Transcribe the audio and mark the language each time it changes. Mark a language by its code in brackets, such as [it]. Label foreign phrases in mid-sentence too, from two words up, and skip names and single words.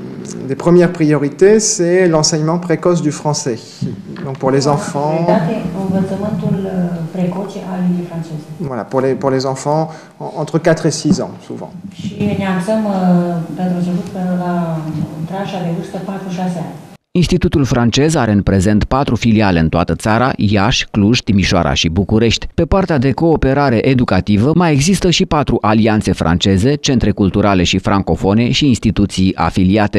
[fr] des premières priorités, c'est l'enseignement précoce du français. Donc pour les enfants, voilà, pour les enfants entre 4 et 6 ans, souvent. [ro] Institutul francez are în prezent 4 filiale în toată țara, Iași, Cluj, Timișoara și București. Pe partea de cooperare educativă mai există și 4 alianțe franceze, centre culturale și francofone și instituții afiliate.